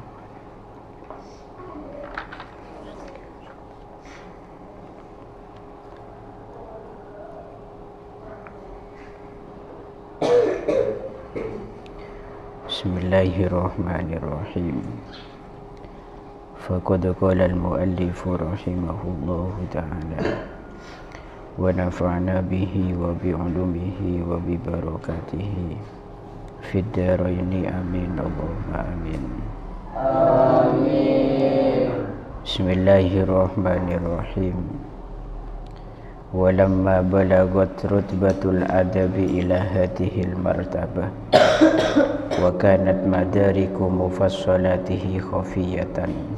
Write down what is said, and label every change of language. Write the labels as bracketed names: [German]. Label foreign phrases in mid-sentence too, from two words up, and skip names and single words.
[Arabic] بسم الله الرحمن الرحيم. فقد قال المؤلف رحمه الله تعالى ونفعنا به وبعلومه وببركاته في الدارين آمين اللهم آمين. Amin. بسم الله الرحمن الرحيم. ولما بلغت رتبة الأدب إلى هذه المرتبة وكانت مدارك مفصلاته خفية